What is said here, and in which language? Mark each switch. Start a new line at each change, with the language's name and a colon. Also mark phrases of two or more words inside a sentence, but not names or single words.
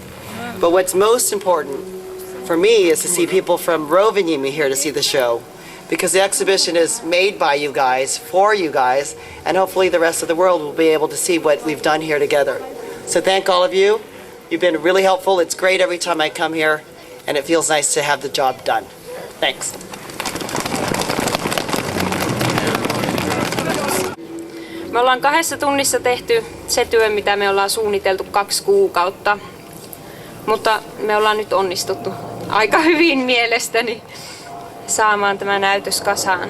English: But what's most important for me is to see people from Rovaniemi here to see the show, because the exhibition is made by you guys, for you guys, and hopefully the rest of the world will be able to see what we've done here together. So thank all of you. You've been really helpful. It's great every time I come here, and it feels nice to have the job done. Thanks.
Finnish: Me ollaan 2 tunnissa tehty se työ, mitä me ollaan suunniteltu 2 kuukautta, mutta me ollaan nyt onnistuttu aika hyvin mielestäni saamaan tämä näytös kasaan.